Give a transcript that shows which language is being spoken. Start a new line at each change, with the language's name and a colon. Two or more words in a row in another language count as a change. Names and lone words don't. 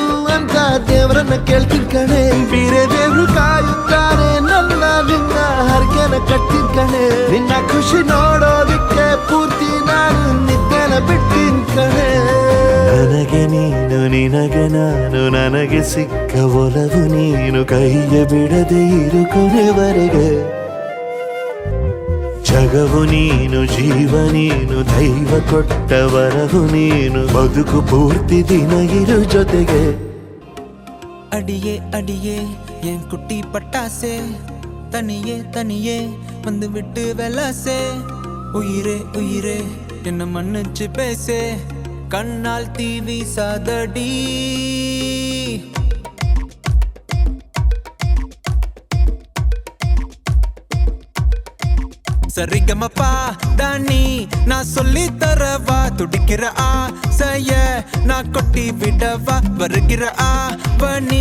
Kannada: ಅಂತ ದೇವರನ್ನ ಕೇಳ್ತೀನಿ ಕಣೆ ಬೇರೆ ದೇವ್ರು ಕಾಯುತ್ತಾರೆ ನನ್ನ ನಿನ್ನ ಹರಕೆನ ಕಟ್ಟಿನ ಕಣೆ ನಿನ್ನ ಖುಷಿ ನೋಡೋದಿಕ್ಕೆ ಪೂರ್ತಿ ನಾನು ನಿದ್ದೆನ ಬಿಟ್ಟಿನ್ ಕಣೆ ನನಗೆ ನೀನು ನಿನಗೆ ನಾನು ನನಗೆ ಸಿಕ್ಕ ಒಲವು ನೀನು ಕೈಯ ಬಿಡದೆ ಇರು ಕೊನೆವರೆಗೆ ಜಗವು ನೀನು ಜೀವ ನೀನು ದೈವ ಕೊಟ್ಟ ವರವು ನೀನು ಬದುಕು ಪೂರ್ತಿ ದಿನ ಇರು ಜೊತೆಗೆ
Tamil: அடியே அடியே என் குட்டி பட்டாசே தனியே தனியே வந்து விட்டு வெலாசே உயிரே உயிரே என்ன மன்னிச்சு பேசே கண்ணால் தீ வீசாதடி சரிகமப்பா தானி நான் சொல்லி தரவா துடிக்கிற ஆசைய நான் கொட்டி விடவா வருகிற ஆவணி